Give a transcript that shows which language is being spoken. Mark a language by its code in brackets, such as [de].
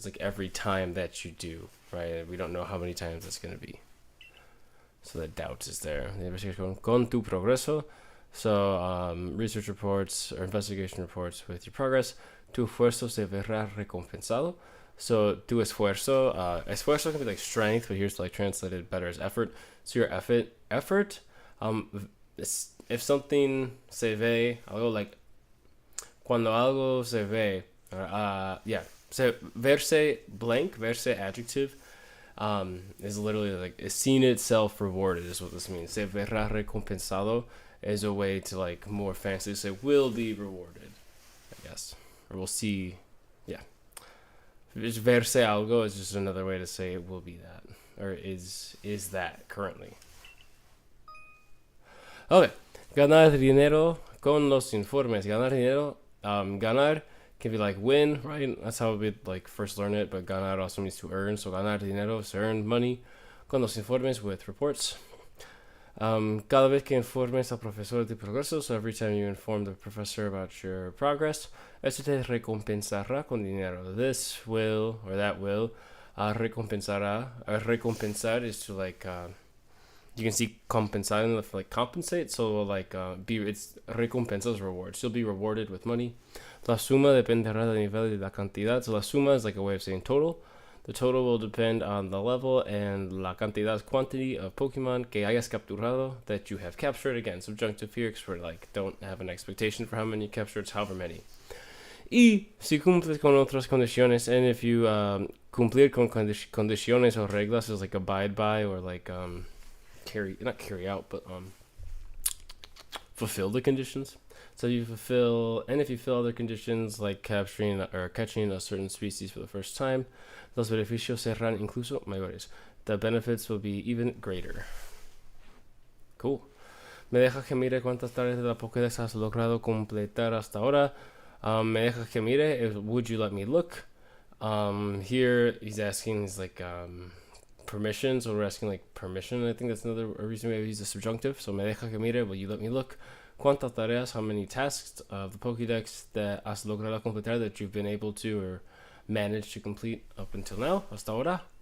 [en] It's every time that you do, right? We don't know how many times it's going to be, so the doubt is there. The investigation [es] con tu progreso, [en] so research reports or investigation reports with your progress. [es] Tu esfuerzo se verá recompensado. [en] So [es] tu esfuerzo, [en] esfuerzo can be strength, but here's translated better as effort. So your effort, if something [es] se ve, algo cuando algo se ve, [en] so verse adjective, is literally is seen itself rewarded is what this means. [es] Se verá recompensado [en] is a way to more fancy say will be rewarded, I guess, or we'll see, yeah. Just verse algo is just another way to say it will be that, or is that currently. [es] Okay, ganar dinero con los informes. Ganar dinero, [en] ganar can be win, right? That's how we first learn it, but ganar also means to earn. So [es] ganar dinero [en] is to earn money [es] con los informes [en] with reports. [es] Cada vez que informes al profesor de progreso, [en] so every time you inform the professor about your progress, [es] eso te recompensará con dinero. [en] This will, or that will, recompensará. Recompensar is to you can see compensar in compensate, so it's recompensa is reward. So you'll be rewarded with money. [es] La suma dependerá del nivel de la cantidad. [en] So [es] la suma [en] is a way of saying total. The total will depend on the level, and [es] la cantidad [en] is quantity of Pokemon [es] que hayas capturado, [en] that you have captured. Again, subjunctive here, because we're don't have an expectation for how many you captured, it's however many. [es] Y si cumples con otras condiciones, [en] and if you [es] cumplir con condiciones o reglas [en] is abide by, or not carry out, but fulfill the conditions. So you fulfill, and if you fill other conditions like capturing or catching a certain species for the first time, [es] los beneficios serán incluso mayores. [en] The benefits will be even greater. Cool. [es] Me deja que mire cuántas tareas de la Pokédex has logrado completar hasta ahora. Me deja que mire, [en] would you let me look? Here he's asking, he's like, permission, so we're asking like permission. I think that's another reason we use the subjunctive. So [es] me deja que mire, [en] will you let me look? [es] ¿Cuántas tareas, [en] how many tasks of the Pokédex that [es] has logrado completar [en] that you've been able to or managed to complete up until now, [es] hasta ahora?